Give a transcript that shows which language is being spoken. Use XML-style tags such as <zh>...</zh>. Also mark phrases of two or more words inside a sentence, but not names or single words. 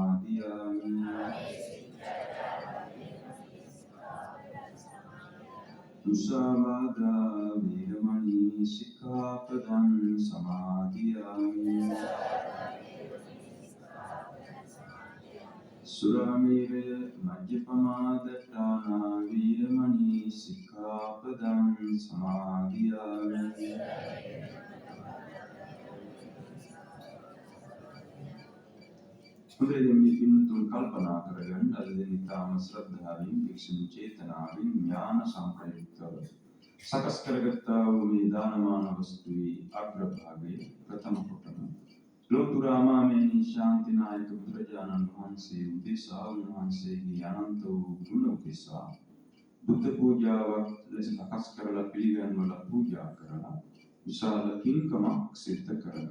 <pi>සමාදියාමි මුසාවාදා වේරමණී සික්ඛාපදං සමාදියාමි. සුරාමේරය මජ්ජපමා දට්ඨානා වේරමණී සික්ඛාපදං සමාදියාමි.</pi> <si>හොඳයි මේ පින්තුන් කල්පනා කරගන්න අද දින ඉතාම ශ්‍රද්ධාවෙන් වික්ෂණ චේතනාවෙන් ඥාන සංප්‍රයුක්තව සකස් කරගත්තා වූ මේ දානමාන වස්තුවේ අග්‍රභාගයේ ප්‍රථම කොටම ලෝතුරාමාමේනි ශාන්තිනායක බුදුරජාණන් වහන්සේ උදෙසා උන්වහන්සේගේ අනන්ත වූ ගුණ උදෙසා බුද්ධ පූජාවක් ලෙස සකස් කරලා පිළිගන්වලා පූජා කරලා විශාල පින්කමක් සිද්ධ කරගත්තා.</si>